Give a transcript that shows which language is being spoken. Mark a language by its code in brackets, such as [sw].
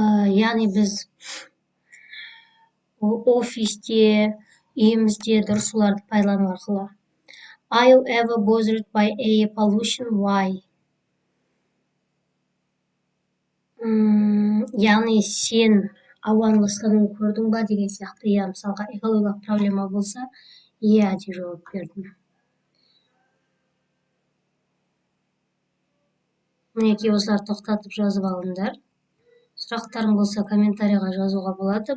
[kk] Яғни біз офисте, үйімізде дұрыс оларды пайдалану арқылы. [en] Are you ever bothered by air pollution? Why? [kk] Яғни сен ауаның ластануын көрдің ба деген сияқты, я, мысалға экологиялық проблема болса, иә деп жауап бердім. Мінекей осылар тоқтатып жазып алыңдар. Сұрақтарың болса комментарийға жазуға болады.